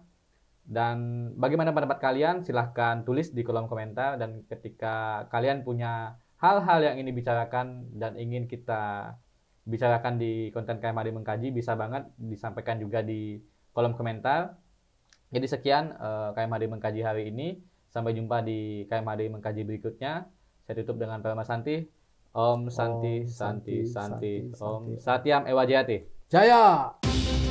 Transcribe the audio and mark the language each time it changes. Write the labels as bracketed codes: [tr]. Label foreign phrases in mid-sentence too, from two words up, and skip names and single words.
[id] Dan bagaimana pendapat kalian? Silahkan tulis di kolom komentar, dan ketika kalian punya hal-hal yang ingin dibicarakan dan ingin kita bicarakan di konten KMHDI Mengkaji, bisa banget disampaikan juga di kolom komentar. Jadi sekian KMHDI Mengkaji hari ini. Sampai jumpa di KMHDI Mengkaji berikutnya. Saya tutup dengan Dharma Santi. [sa] ॐ शान्ति, शान्ति, शान्ति. ॐ सत्यम् एव जयते. Jaya!